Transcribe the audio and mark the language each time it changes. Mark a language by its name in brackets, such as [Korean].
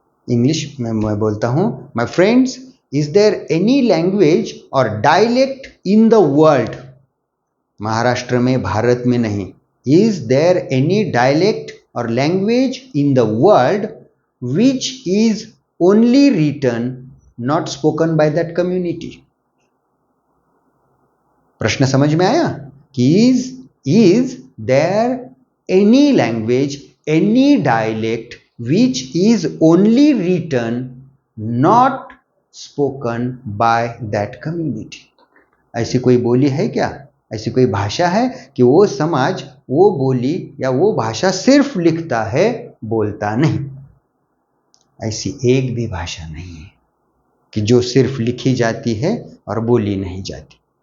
[Hindi] English में मैं बोलता हूं, [English] my friends, is there any language और dialect in the world, [Hindi] Maharashtra में, भारत में नहीं, [English] Is there any dialect और language in the world which is only written, not spoken by that community? [Hindi] प्रश्न समझ में आया कि [English] is there any language, any dialect which is only written, not spoken by that community? [Hindi] ऐसी कोई बोली है क्या, ऐसी कोई भाषा है कि वो समाज वो बोली या वो भाषा सिर्फ लिखता है, बोलता नहीं? ऐसी एक भी भाषा नहीं है कि जो सिर्फ लिखी जाती है और बोली नहीं जाती।